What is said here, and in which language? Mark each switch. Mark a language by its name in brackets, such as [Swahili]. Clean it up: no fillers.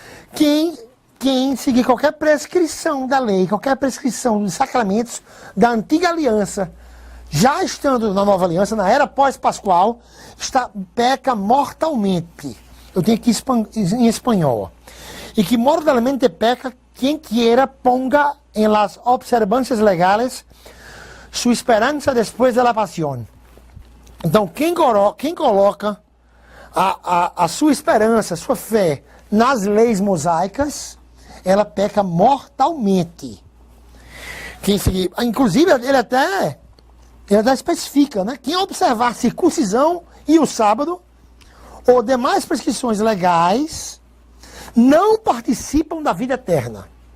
[Portuguese] Quem seguir qualquer prescrição da lei, qualquer prescrição dos sacramentos da antiga aliança, já estando na nova aliança, na era pós-pascual, peca mortalmente. Eu tenho aqui em espanhol. [Spanish] Y que mortalmente peca quien quiera ponga en las observancias legales su esperanza después de la pasión. [Portuguese] Então, quem coloca a sua esperança, a sua fé nas leis mosaicas, ela peca mortalmente. Inclusive, ele até especifica, né? Quem observar a circuncisão e o sábado, ou demais prescrições legais, não participam da vida eterna.